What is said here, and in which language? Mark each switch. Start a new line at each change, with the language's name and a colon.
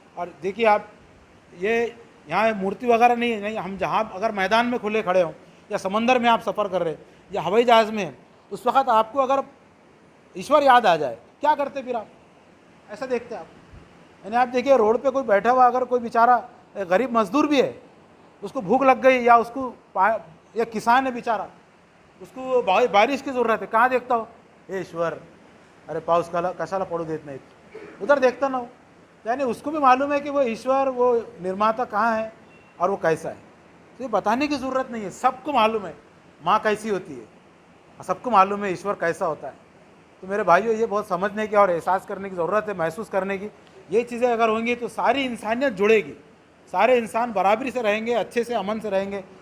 Hindi: और देखिए आप, ये यहाँ मूर्ति वगैरह नहीं है, नहीं, हम जहाँ अगर मैदान में खुले खड़े हों या समंदर में आप सफ़र कर रहे हैं या हवाई जहाज़ में हैं, उस वक़्त आपको अगर ईश्वर याद आ जाए, क्या करते फिर आप? ऐसा देखते आप. यानी आप देखिए रोड पे कोई बैठा हुआ, अगर कोई बेचारा गरीब मजदूर भी है, उसको भूख लग गई या उसको या किसान है बेचारा, उसको बारिश की ज़रूरत है, कहाँ देखता हो?
Marathi: हे ईश्वर, अरे पाऊस कशाला पडू देत नाही,
Hindi: उधर देखता ना हो. यानी उसको भी मालूम है कि वो ईश्वर, वो निर्माता कहाँ है और वो कैसा है. तो ये बताने की ज़रूरत नहीं है, सबको मालूम है माँ कैसी होती है, सबको मालूम है ईश्वर कैसा होता है. तो मेरे भाइयों, ये बहुत समझने की और एहसास करने की ज़रूरत है, महसूस करने की। ये चीज़ें अगर होंगी तो सारी इंसानियत जुड़ेगी, सारे इंसान बराबरी से रहेंगे, अच्छे से अमन से रहेंगे।